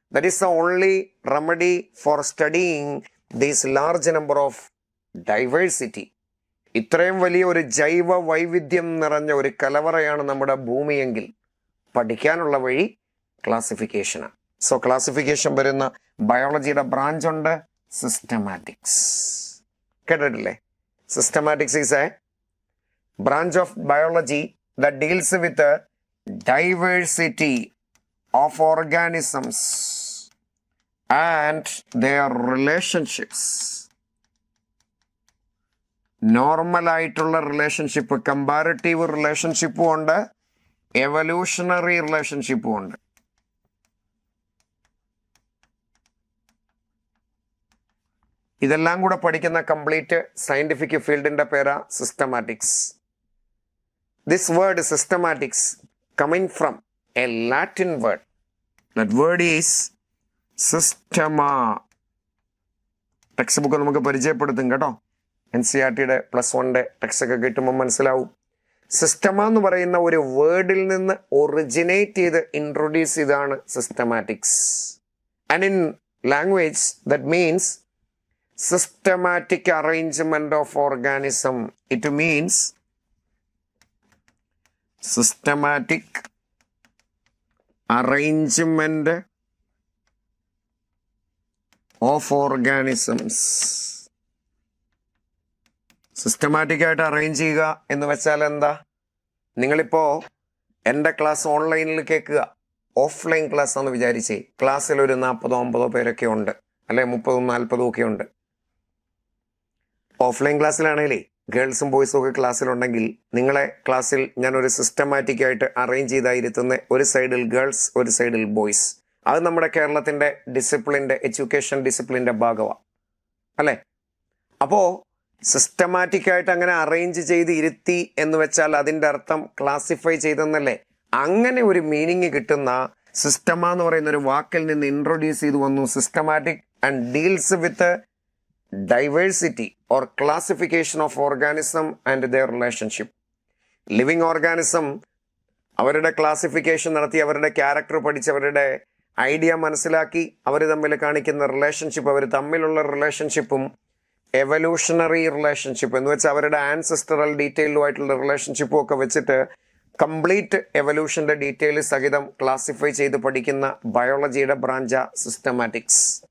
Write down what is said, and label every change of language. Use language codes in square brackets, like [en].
[en] That is the only remedy for studying these large number of diversity. [ml] ഇത്രയും വലിയ ഒരു ജൈവ വൈവിധ്യം നിറഞ്ഞ ഒരു കലവറയാണ് നമ്മുടെ ഭൂമിയെങ്കിൽ പഠിക്കാനുള്ള വഴി ക്ലാസിഫിക്കേഷനാണ്. സോ ക്ലാസിഫിക്കേഷൻ വരുന്ന ബയോളജിയുടെ ബ്രാഞ്ച് ഉണ്ട്, സിസ്റ്റമാറ്റിക്സ്. കേട്ടിട്ടില്ലേ? [en] Systematics is a branch of biology that deals with the diversity of organisms and their relationships. [ml] Normal ആയിട്ടുള്ള റിലേഷൻഷിപ്പ്, കമ്പാരിറ്റീവ് റിലേഷൻഷിപ്പും ഉണ്ട്, എവല്യൂഷണറി റിലേഷൻഷിപ്പും ഉണ്ട്. ഇതെല്ലാം കൂടെ പഠിക്കുന്ന കംപ്ലീറ്റ് സയന്റിഫിക് ഫീൽഡിന്റെ പേരാ systematics. [en] This word systematics coming from a Latin word. That word is systema. [ml] Text book നമുക്ക് പരിചയപ്പെടുത്തും കേട്ടോ. NCERTയുടെ +1 ടെക്സ്റ്റ് ഒക്കെ കിട്ടുമ്പോൾ മനസ്സിലാവും. സിസ്റ്റമ എന്ന് പറയുന്ന ഒരു വേർഡിൽ നിന്ന് ഒറിജിനേറ്റ് ചെയ്ത് ഇൻട്രൊഡ്യൂസ് ചെയ്താണ് systematics. [en] And in language that means systematic arrangement of organism. It means systematic arrangement of organisms. [ml] Systematic ആയിട്ട് അറേഞ്ച് ചെയ്യുക എന്ന് വെച്ചാൽ എന്താ? നിങ്ങളിപ്പോ എൻ്റെ ക്ലാസ് ഓൺലൈനിൽ കേൾക്കുക, ഓഫ്ലൈൻ ക്ലാസ് ആണെന്ന് വിചാരിച്ചേ. ക്ലാസ്സിൽ ഒരു 40-50 പേരൊക്കെ ഉണ്ട്, അല്ലെ 30-40 ഒക്കെ ഉണ്ട്. ഓഫ്ലൈൻ ക്ലാസ്സിലാണേലേ ഗേൾസും ബോയ്സും ഒക്കെ ക്ലാസ്സിലുണ്ടെങ്കിൽ നിങ്ങളെ ക്ലാസ്സിൽ ഞാനൊരു സിസ്റ്റമാറ്റിക് ആയിട്ട് അറേഞ്ച് ചെയ്തായിരുത്തുന്ന ഒരു സൈഡിൽ ഗേൾസ്, ഒരു സൈഡിൽ ബോയ്സ്. അത് നമ്മുടെ കേരളത്തിന്റെ ഡിസിപ്ലിൻ്റെ, എഡ്യൂക്കേഷൻ ഡിസിപ്ലിൻ്റെ ഭാഗമാണ്, അല്ലേ? അപ്പോൾ സിസ്റ്റമാറ്റിക് ആയിട്ട് അങ്ങനെ അറേഞ്ച് ചെയ്ത് ഇരുത്തി എന്ന് വെച്ചാൽ അതിൻ്റെ അർത്ഥം ക്ലാസിഫൈ ചെയ്തെന്നല്ലേ? അങ്ങനെ ഒരു മീനിങ് കിട്ടുന്ന സിസ്റ്റമ എന്ന് പറയുന്ന ഒരു വാക്കിൽ നിന്ന് ഇൻട്രൊഡ്യൂസ് ചെയ്തു വന്നു. [en] Systematic and deals with diversity or classification of organism and their relationship. [ml] Living organism അവരുടെ ക്ലാസിഫിക്കേഷൻ നടത്തി, അവരുടെ ക്യാരക്ടർ പഠിച്ച്, അവരുടെ ഐഡിയ മനസ്സിലാക്കി, അവർ തമ്മിൽ കാണിക്കുന്ന റിലേഷൻഷിപ്പ്, അവർ തമ്മിലുള്ള റിലേഷൻഷിപ്പും എവല്യൂഷണറി റിലേഷൻഷിപ്പ് എന്ന് വെച്ചാൽ അവരുടെ ആൻസെസ്റ്ററൽ ഡീറ്റെയിലുമായിട്ടുള്ള റിലേഷൻഷിപ്പും ഒക്കെ വെച്ചിട്ട് കംപ്ലീറ്റ് എവല്യൂഷന്റെ ഡീറ്റെയിൽ സഹിതം ക്ലാസിഫൈ ചെയ്ത് പഠിക്കുന്ന ബയോളജിയുടെ ബ്രാഞ്ചാ സിസ്റ്റമാറ്റിക്സ്.